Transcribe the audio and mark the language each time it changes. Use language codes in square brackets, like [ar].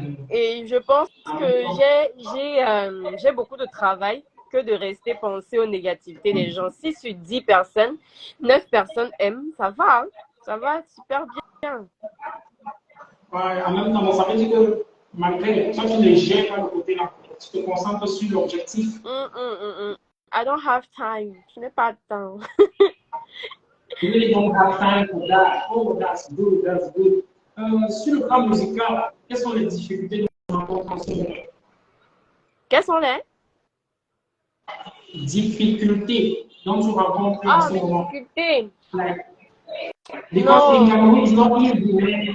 [fr] Et je pense que j'ai beaucoup de travail que de rester penser aux négativités des gens. Si sur 10 personnes, 9 personnes aiment, ça va. Hein? Ça va super bien. Ouais, en même temps, ça veut dire que malgré toi, tu ne gères pas le côté là. Tu te concentres sur l'objectif. [en] I don't have time. [fr] Je n'ai pas de temps. [en] You really don't have time for that. Oh, that's good, that's good. [fr] Sur le plan musical, quelles sont les difficultés que tu rencontres en ce moment? Quelles sont les? Difficultés dont tu rencontres en ce Mes moment? difficultés. [en] Like, because in Cameroon, it's not easy, man.